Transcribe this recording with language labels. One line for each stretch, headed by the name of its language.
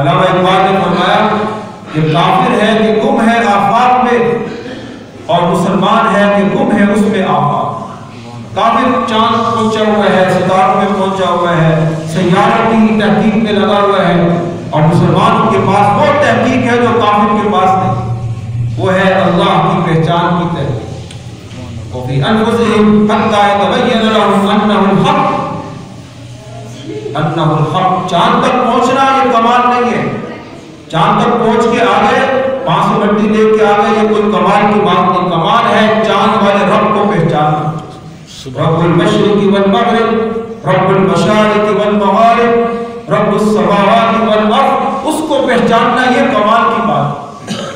Urdu: علامہ اقبال نے فرمایا کہ کافر ہے کہ گم ہے آفاق میں, اور مسلمان ہے کہ گم ہے اس میں آفاق. کافر چاند پہنچا ہوا ہے, ستاروں میں پہنچا ہوا ہے, سیاروں کی تحقیق میں لگا ہوا ہے, اور مسلمان کے پاس وہ تحقیق ہے جو کافر کے پاس نہیں, وہ ہے اللہ کی پہچان کی تحقیق.
Arabic: وفي أنفسهم حتى يتبين لهم أنه الحق. أنه الحق.
Urdu: چاند تک پہنچنا یہ کمال نہیں ہے. چاند تک پہنچ کے آگے 500 مٹی لے کے آگے یہ کوئی کمال کی بات نہیں. کمال ہے چاند والے رب کو پہچاننا. رب المشرق والمغرب, رب المشارق والمغارب, رب السماوات والارض, اس کو پہچاننا یہ کمال کی بات.